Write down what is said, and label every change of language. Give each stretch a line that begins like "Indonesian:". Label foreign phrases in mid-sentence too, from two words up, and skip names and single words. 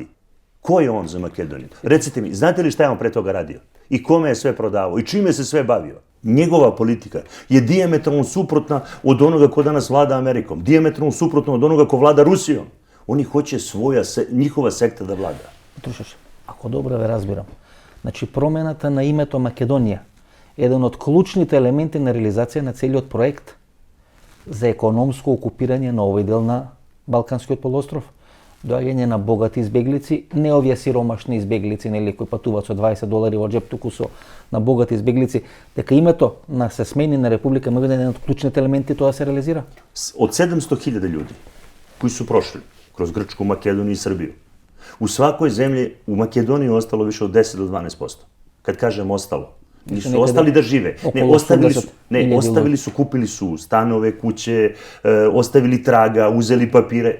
Serbian: Ko je on za Makedoniju? Recite mi, znate li šta je on pre toga radio? I kome je sve prodavao? I čime se sve bavio? Njegova politika je dijametralno suprotna od onoga ko danas vlada Amerikom. Dijametralno suprotna od onoga ko vlada Rusijom. Oni hoće njihova sekta da vlada.
Macedonian: Петрушич, ако добро ве разбирам, значи промената на името Македонија е еден од клучните елементи на реализација на целиот проект за економско окупирање на овој дел на Балканскиот полуостров, доаѓање на богати избеглици, не овие сиромашни избеглици, нели, кои патуваат со $20 во джеп, туку со на богати избеглици, дека името на се смени на Република Македонија е еден од клучните елементи тоа се реализира.
Serbian: Од 700.000 ljudi koji su prošli kroz Grčku, Makedoniju i Srbiju, U svakoj zemlji, u Makedoniji ostalo više od 10 do 12%. Kad kažem ostalo, nisu ostali da žive. Ostavili su, kupili su stanove, kuće, ostavili traga, uzeli papire.